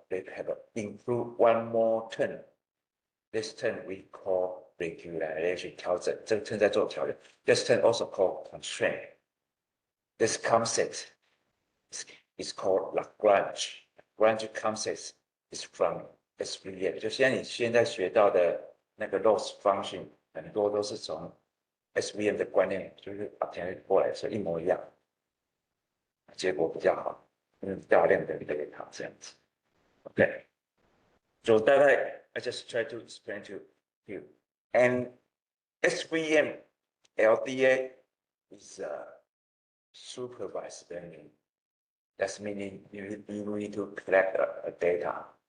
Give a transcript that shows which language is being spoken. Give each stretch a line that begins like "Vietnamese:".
English: They have include one more term. This term we call regularization
Chinese: 调整，这个 term 在做调整。
English: This term also called constraint. This concept is called Lagrange. Lagrange concept is from SVM.
Chinese: 就像你现在学到的那个 loss function， 很多都是从 SVM 的观念，就是把它过来是一模一样，结果比较好，大量的 data 这样子。 Okay.
English: So that I just try to explain to you. And SVM LDA is supervised learning. That's meaning you need to collect data.